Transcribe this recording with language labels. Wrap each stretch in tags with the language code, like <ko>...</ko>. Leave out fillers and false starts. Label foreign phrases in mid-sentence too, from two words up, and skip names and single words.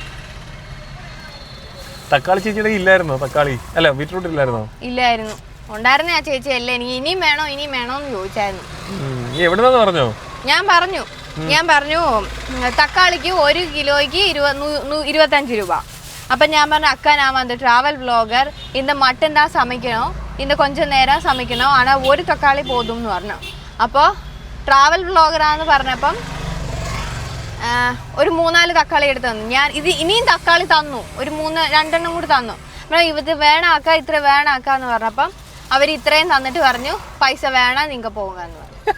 <ml>തക്കാളി ചേച്ചിയുടെ ഇല്ലായിരുന്നോ? തക്കാളി അല്ല ബീറ്റ്റൂട്ട് ഇല്ലായിരുന്നോ? ഇല്ലായിരുന്നു. ഉണ്ടായിരുന്ന ആ ചേച്ചി അല്ലേ എനിക്ക് ഇനിയും വേണോന്ന് ചോദിച്ചായിരുന്നു. എവിടെന്നാന്ന് പറഞ്ഞോ? ഞാൻ പറഞ്ഞു തക്കാളിക്ക് 1 കിലോയ്ക്ക് 25 രൂപ. അപ്പം ഞാൻ പറഞ്ഞു,</ml> <ta>அக்கா நான் வந்து</ta> <en>travel vlogger,</en> <ta>இந்த மட்டும் தான் சமைக்கணும், இந்த கொஞ்சம் நேரம் சமைக்கணும், ஆனால் ஒரு தக்காளி போதும்னு പറഞ്ഞു.</ta> <ml>അപ്പോൾ ട്രാവൽ വ്ളോഗറാന്ന് പറഞ്ഞപ്പം ഒരു 3-4 തക്കാളി എടുത്ത് തന്നു. ഞാൻ ഇനിയും തക്കാളി തന്നു, ഒരു 2 കൂടി തന്നു. ഇത് വേണാക്ക, ഇത്ര വേണാക്കാന്ന് പറഞ്ഞപ്പം അവർ ഇത്രയും തന്നിട്ട് പറഞ്ഞു പൈസ വേണം, നിങ്ങൾ പോകാന്ന് പറഞ്ഞു.</ml>